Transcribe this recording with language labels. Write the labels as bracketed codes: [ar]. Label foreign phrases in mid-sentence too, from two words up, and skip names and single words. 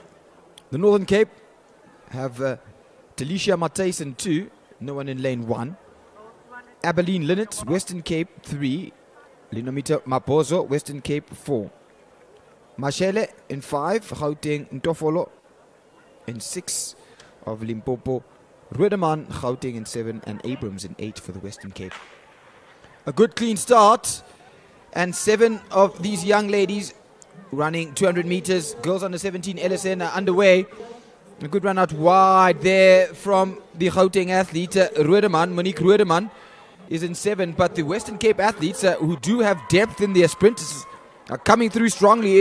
[en] The Northern Cape have Delisha Matthijssen 2, no one in lane 1. Abilene Linnet, Western Cape 3. Linomita Mapozo, Western Cape 4. Mashele in 5, Gauteng Ntofolo in 6 of Limpopo. Ruedeman, Gauteng in 7, and Abrams in 8 for the Western Cape. A good clean start, and 7 of these young ladies running 200 meters. Girls under 17 LSN are underway. A good run out wide there from the Gauteng athlete, Ruedeman, Monique Ruedeman is in 7, but the Western Cape athletes who do have depth in their sprinters are coming through strongly.